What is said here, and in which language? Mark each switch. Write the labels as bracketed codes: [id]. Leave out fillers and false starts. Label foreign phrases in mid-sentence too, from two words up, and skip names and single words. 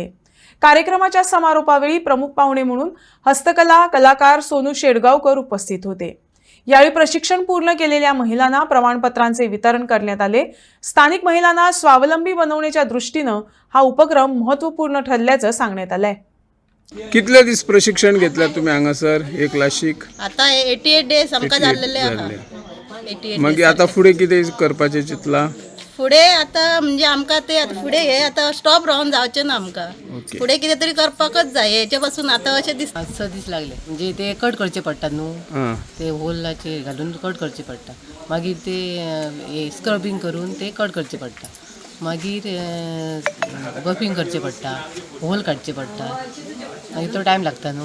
[mr] कार्यक्रमाच्या समारोपावेळी प्रमुख पाहुणे म्हणून हस्तकला कलाकार सोनू शेडगावकर उपस्थित होते। यावेळी प्रशिक्षण पूर्ण केलेल्या महिलांना प्रमाणपत्रांचे वितरण करण्यात आले। स्थानिक महिलांना स्वावलंबी बनवण्याच्या दृष्टीने हा उपक्रम महत्त्वपूर्ण ठरल्याचं सांगण्यात आलंय। [kok] कितले दिस प्रशिक्षण घेतलं तुम्ही हांगासर एक लाशीक? आता 88 डेज आमकां जाल्लेले आहा। 88 मग आता फुडें कितें करपाचें चिंतला? फुडें आता म्हणजे आमकां ते आता फुडें हे आता स्टॉप रावन जावचें ना आमकां। फुडें कितें तरी करपाकच जाय। हेचे पासून आता अशें दिसता 6 दीस लागले म्हणजे ते कट करचे पडटात न्हू, ते होलाचे घालून कट करचे पडटा, मागीर ते स्क्रबिंग करून ते कट करचे पडटा, मागीर बफिंग करचे पडटा, होल काडचे पडटा, मागीर तो टायम लागता न्हू।